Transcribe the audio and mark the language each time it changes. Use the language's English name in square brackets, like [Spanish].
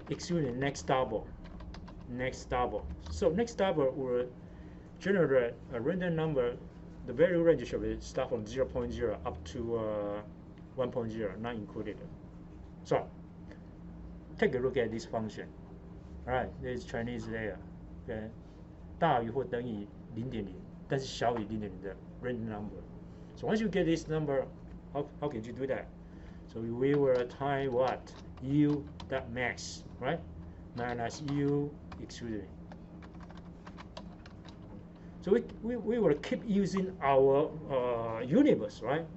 [English] Next double. Next double. So next double will generate a random number. The value range should start from 0.0 up to 1.0, not included. So take a look at this function. All right, there is Chinese there. Okay. [Chinese] 大于或等于 0.0， 但是小于 0.0 的 random number. [English] So once you get this number, how can you do that? So we will type what? U dot max, right? Minus U, excuse me. So we will keep using our universe, right?